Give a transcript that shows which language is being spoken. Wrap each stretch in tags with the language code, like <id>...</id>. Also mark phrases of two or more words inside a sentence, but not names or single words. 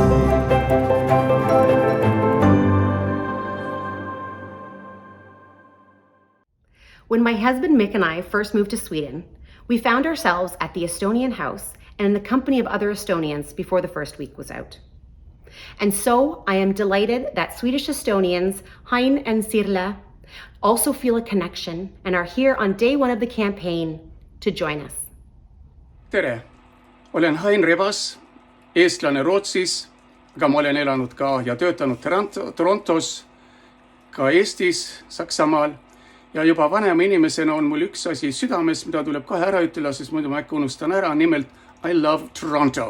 <en>When my husband Mick and I first moved to Sweden, we found ourselves at the Estonian house and in the company of other Estonians before the first week was out. And so I am delighted that Swedish Estonians Hain and Sirle also feel a connection and are here on day 1 of the campaign to join us.</en> <et>Tere, olen Hain Rebas, eestlane Rootsis, aga ma olen elanud ka ja töötanud Torontos, ka Eestis, Saksamaal. Ja juba vanema inimesena on mul üks asi südames, mida tuleb kohe ära ütelda, sest muidu ma äkki unustan ära, nimelt</et> <en>I love Toronto.</en>